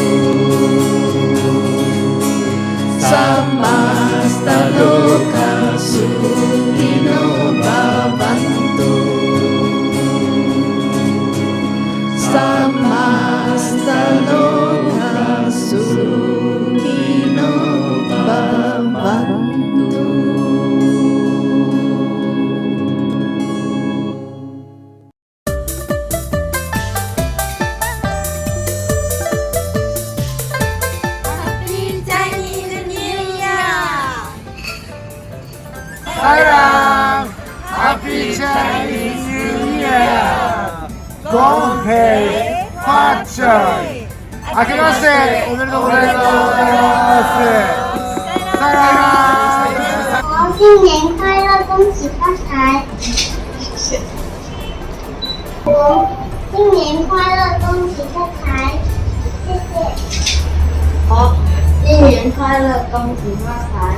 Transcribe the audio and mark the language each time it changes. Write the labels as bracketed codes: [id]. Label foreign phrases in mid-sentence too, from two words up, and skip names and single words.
[sa] समस्त लोका सुखिनो भवन्तु. समस्त लोका सुखिनो भवन्तु. [en] Happy Chinese New Year! Sai Ram, Happy Chinese New Year! [zh] 恭喜发财！ [ja] 明けましておめでとうございます。Sai Ram！ [zh] 新年快乐，恭喜发财！新年快乐，恭喜发财！谢谢。好，新年快乐，恭喜发财！